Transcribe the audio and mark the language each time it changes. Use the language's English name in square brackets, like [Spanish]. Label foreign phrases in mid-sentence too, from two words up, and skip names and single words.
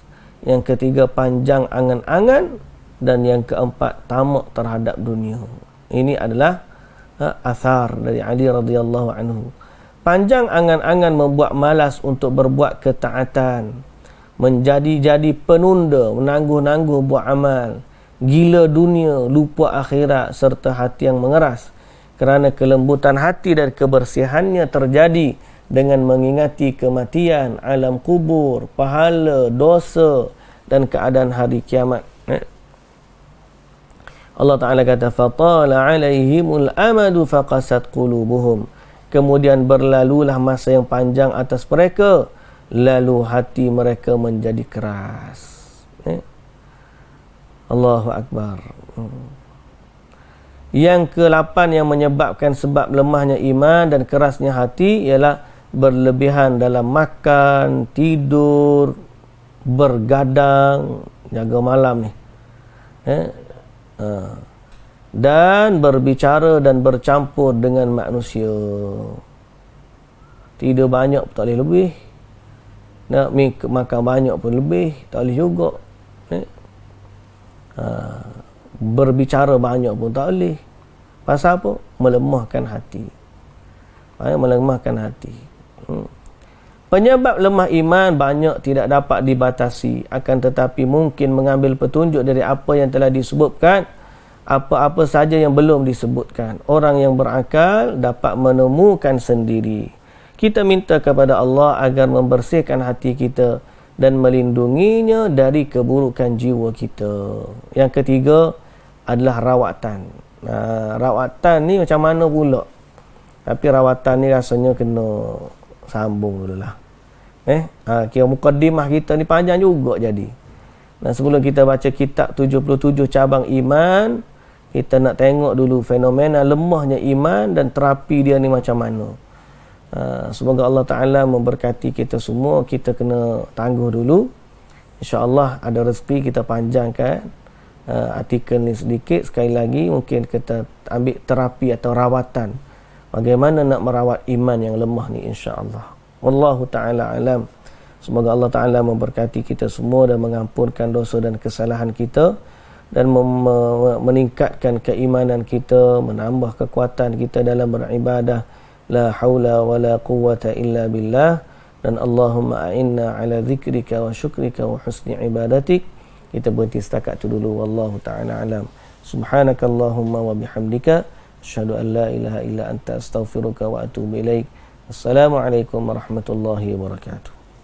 [Malay] Yang ketiga, panjang angan-angan. Dan yang keempat, tamak terhadap dunia. Ini adalah asar dari Ali [Arabic] رضي الله عنه. [Malay] Panjang angan-angan membuat malas untuk berbuat ketaatan. Menjadi penunda, menangguh-nangguh buat amal. Gila dunia, lupa akhirat serta hati yang mengeras. Kerana kelembutan hati dan kebersihannya terjadi dengan mengingati kematian, alam kubur, pahala, dosa dan keadaan hari kiamat. Allah Ta'ala kata, [Arabic] فَطَالَ عَلَيْهِمُ الْأَمَدُ فَقَسَتْ قُلُوبُهُمْ. [Malay] Kemudian berlalulah masa yang panjang atas mereka, lalu hati mereka menjadi keras. [Arabic] الله أكبر. [Malay] Yang ke-8 yang menyebabkan sebab lemahnya iman dan kerasnya hati ialah berlebihan dalam makan, tidur, bergadang, jaga malam ni. Dan berbicara dan bercampur dengan manusia. Tidur banyak pun tak boleh lebih. Nak makan banyak pun lebih, tak boleh juga. Berbicara banyak pun tak boleh. Pasal apa? Melemahkan hati. Melemahkan hati. Penyebab lemah iman banyak tidak dapat dibatasi, akan tetapi mungkin mengambil petunjuk dari apa yang telah disebutkan, apa-apa saja yang belum disebutkan. Orang yang berakal dapat menemukan sendiri. Kita minta kepada Allah agar membersihkan hati kita dan melindunginya dari keburukan jiwa kita. Yang ketiga adalah rawatan. Rawatan ni macam mana pula? Tapi rawatan ni rasanya kena sambung dululah. Kira mukaddimah kita ni panjang juga jadi. Dan sebelum kita baca kitab 77 cabang iman, kita nak tengok dulu fenomena lemahnya iman dan terapi dia ni macam mana. Semoga Allah Ta'ala memberkati kita semua. Kita kena tangguh dulu. InsyaAllah ada rezeki kita panjangkan artikel ni sedikit. Sekali lagi mungkin kita ambil terapi atau rawatan bagaimana nak merawat iman yang lemah ni, insyaAllah. [Arabic] والله تعالى أعلم. [Malay] Semoga Allah Ta'ala memberkati kita semua dan mengampunkan dosa dan kesalahan kita dan meningkatkan keimanan kita, menambah kekuatan kita dalam beribadah. [Arabic] لا حول ولا قوة إلا بالله. Dan اللهم أعنا على ذكرك وشكرك وحسن عبادتك. [Malay] Kita berhenti setakat itu dulu. [Arabic] والله تعالى أعلم. سبحانك اللهم وبحمدك أشهد أن لا إله إلا أنت أستغفرك وأتوب إليك. السلام عليكم ورحمة الله وبركاته.